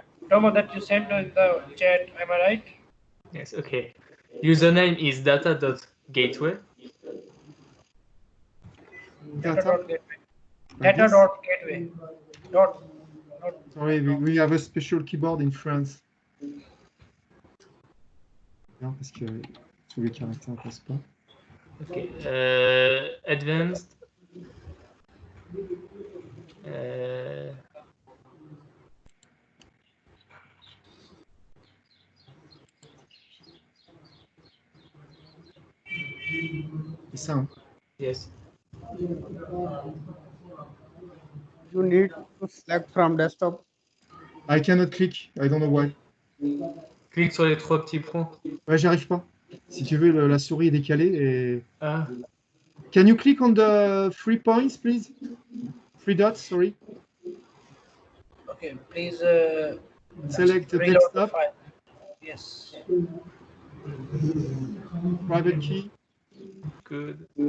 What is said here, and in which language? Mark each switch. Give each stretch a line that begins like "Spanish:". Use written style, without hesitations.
English: Tomo, that you sent in the chat, am I right? Yes, okay. Username is data.gateway. Data.gateway. Like this? Data.gateway. Dot. Sorry, we have a special keyboard in France.
French: Non, parce que tous les caractères ne passent pas.
English: Okay. Advanced.
French: C'est ça, hein?
English: Yes. you need to select from desktop. I cannot click. I don't know why.
French: Clique sur les 3 petits points. Ouais, j'y arrive pas. Si tu veux, la souris est décalée et... Ah.
English: Can you click on the 3 points, please? 3 dots, sorry. Okay, please Select the reload the desktop. file. Yes. Private key. Good.